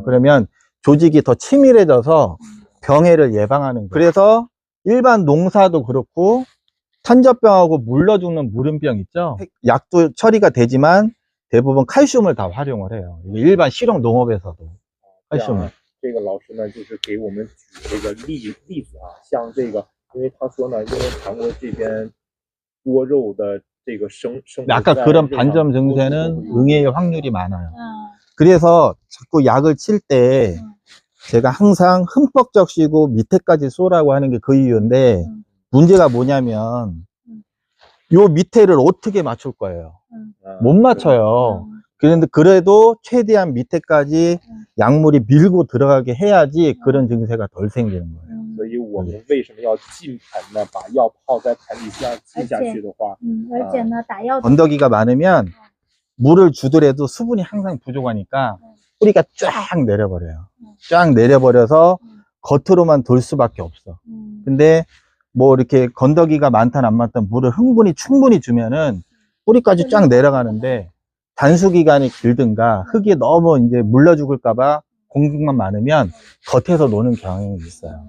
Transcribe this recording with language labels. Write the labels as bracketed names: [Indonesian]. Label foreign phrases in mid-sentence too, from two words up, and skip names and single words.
[Korean] 그러면 조직이 더 치밀해져서 병해를 예방하는 거예요. 그래서 일반 농사도 그렇고 탄저병하고 물러 죽는 무름병 있죠? 약도 처리가 되지만 대부분 칼슘을 다 활용을 해요. 일반 실용 농업에서도 칼슘을. [Chinese] 这个老师呢，就是给我们举这个例子啊，像这个，因为他说呢，因为韩国这边多肉的这个生物 [Korean] 아까 그런 반점 증세는 응애일 확률이 많아요. 그래서 자꾸 약을 칠 때 제가 항상 흠뻑 적시고 밑에까지 쏘라고 하는 게 그 이유인데 문제가 뭐냐면 요 밑에를 어떻게 맞출 거예요? 못 맞춰요. 그런데 그래도 최대한 밑에까지 약물이 밀고 들어가게 해야지 그런 증세가 덜 생기는 거예요. [Chinese] 所以我们为什么要浸盆呢？把药泡在盆底下浸下去的话，而且呢，打药 [Korean] 건더기가 많으면 물을 주더라도 수분이 항상 부족하니까 뿌리가 쫙 내려버려요. 쫙 내려버려서 겉으로만 돌 수밖에 없어. 근데 뭐 이렇게 건더기가 많든 안 많든 물을 충분히 주면은 뿌리까지 쫙 내려가는데 단수기간이 길든가 흙이 너무 이제 물러 죽을까봐 공기만 많으면 겉에서 노는 경향이 있어요.